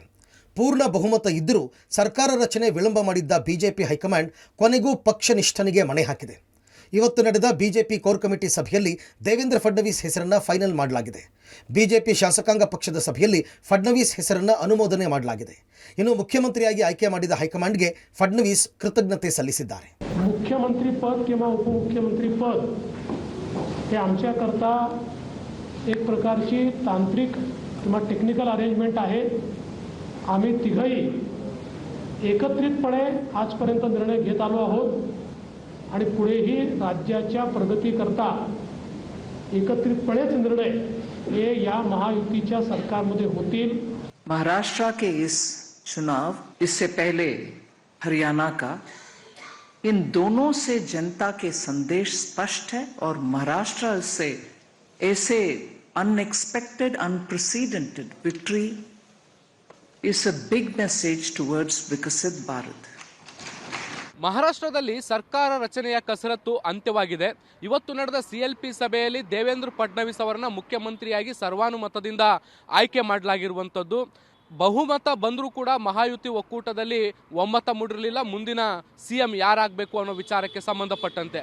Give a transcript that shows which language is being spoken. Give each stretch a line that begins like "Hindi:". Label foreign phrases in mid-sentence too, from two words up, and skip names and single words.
Kannada: ಪೂರ್ಣ ಬಹುಮತ ಇದ್ದರೂ ಸರ್ಕಾರ ರಚನೆ ವಿಳಂಬ ಮಾಡಿದ್ದ ಬಿಜೆಪಿ ಹೈಕಮಾಂಡ್ ಕೊನೆಗೂ ಪಕ್ಷನಿಷ್ಠನಿಗೆ ಮಣೆ ಹಾಕಿದೆ. ಇವತ್ತು ನಡೆದ ಬಿಜೆಪಿ
English: core committee
Kannada: ಸಭೆಯಲ್ಲಿ ದೇವೇಂದ್ರ ಫಡ್ನವೀಸ್ ಹೆಸರನ್ನ ಫೈನಲ್ ಮಾಡಲಾಗಿದೆ. ಬಿಜೆಪಿ ಶಾಸಕಾಂಗ ಪಕ್ಷದ ಸಭೆಯಲ್ಲಿ ಫಡ್ನವೀಸ್ ಹೆಸರನ್ನ ಅನುಮೋದನೆ ಮಾಡಲಾಗಿದೆ. ಇನ್ನು ಮುಖ್ಯಮಂತ್ರಿಯಾಗಿ ಆಯ್ಕೆ ಮಾಡಿದ ಹೈಕಮಾಂಡ್ಗೆ ಫಡ್ನವೀಸ್ ಕೃತಜ್ಞತೆ ಸಲ್ಲಿಸಿದ್ದಾರೆ.
Marathi: मुख्यमंत्री पद किंवा उपमुख्यमंत्री पद हे आमच्याकरता एक प्रकारची तांत्रिक किंवा
English: technical arrangement
Marathi: आहे. आम्ही तिघही एकत्रितपणे आजपर्यंत निर्णय घेत आलो आहोत आणि पुढेही राज्याच्या प्रगतीकरता एकत्रितपणेच निर्णय हे या महायुतीच्या सरकारमध्ये होतील.
Hindi: महाराष्ट्र के इस चुनाव इससे पहले हरियाणा का, इन दोनों से जनता के संदेश स्पष्ट है और महाराष्ट्र से ऐसे अनएक्सपेक्टेड,
English: unprecedented victory is a big message towards Viksit Bharat.
Kannada: ಮಹಾರಾಷ್ಟ್ರದಲ್ಲಿ ಸರ್ಕಾರ ರಚನೆಯ ಕಸರತ್ತು ಅಂತ್ಯವಾಗಿದೆ. ಇವತ್ತು ನಡೆದ ಸಿಎಲ್ಪಿ ಸಭೆಯಲ್ಲಿ ದೇವೇಂದ್ರ ಫಡ್ನವೀಸ್ ಅವರನ್ನ ಮುಖ್ಯಮಂತ್ರಿಯಾಗಿ ಸರ್ವಾನುಮತದಿಂದ ಆಯ್ಕೆ ಮಾಡಲಾಗಿರುವಂಥದ್ದು. ಬಹುಮತ ಬಂದರೂ ಕೂಡ ಮಹಾಯುತಿ ಒಕ್ಕೂಟದಲ್ಲಿ ಒಮ್ಮತ ಮೂಡಿರಲಿಲ್ಲ ಮುಂದಿನ ಸಿಎಂ ಯಾರಾಗಬೇಕು ಅನ್ನೋ ವಿಚಾರಕ್ಕೆ ಸಂಬಂಧಪಟ್ಟಂತೆ.